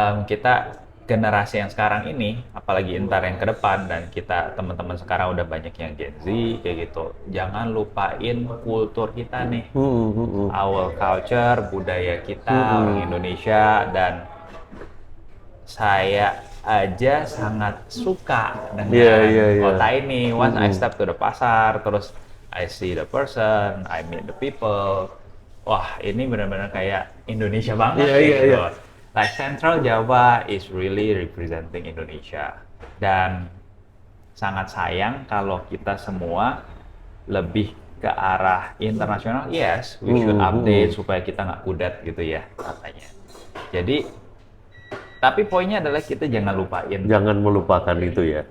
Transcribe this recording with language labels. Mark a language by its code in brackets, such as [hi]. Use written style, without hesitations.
[id] Kita generasi yang sekarang ini, apalagi entar yang ke depan, dan kita teman-teman sekarang udah banyak yang Gen Z kayak gitu. Jangan lupain kultur kita nih, [en] our culture, [id] budaya kita orang Indonesia. Dan saya aja sangat suka dengan kota ini. [en] Once I step to the pasar, terus I see the person, I meet the people. [id] Wah, ini benar-benar kayak Indonesia banget gitu. [en] Like Central Java is really representing Indonesia. [id] Dan sangat sayang kalau kita semua lebih ke arah internasional. [en] Yes, we should update [id] supaya kita nggak kudet gitu ya katanya. Jadi tapi poinnya adalah kita jangan melupakan itu ya,